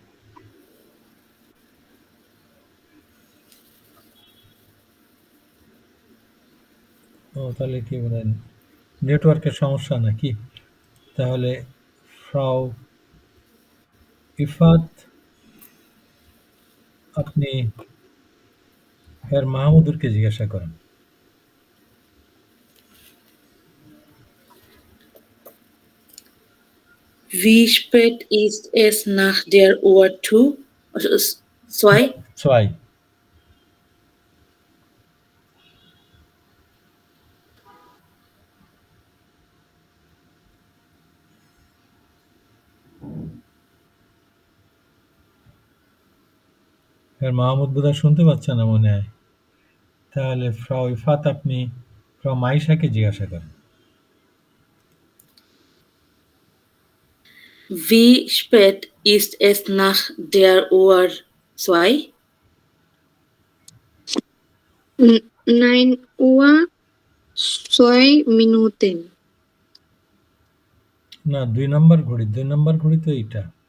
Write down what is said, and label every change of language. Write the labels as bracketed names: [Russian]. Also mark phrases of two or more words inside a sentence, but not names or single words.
[Bangla] তাহলে কি বলেন নেটওয়ার্কের সমস্যা নাকি? তাহলে ফ্রাউ ইফাত আপনি হেয়ার মাহমুদুরকে জিজ্ঞাসা করেন। [German] Wie spät ist es nach der Uhr 2? [Bangla] 2 হেয়ার মাহমুদ বোধহয় শুনতে পাচ্ছেন না মনে হয়। তাহলে ফ্রাউ ইফাত আপনি ফ্রাউ মাইশাকে জিজ্ঞাসা করেন। [German] Wie spät ist es nach der Uhr 2? 9:06 [Bangla] না, 2 নম্বর ঘড়ি, 2 নম্বর ঘড়ি তো এইটা।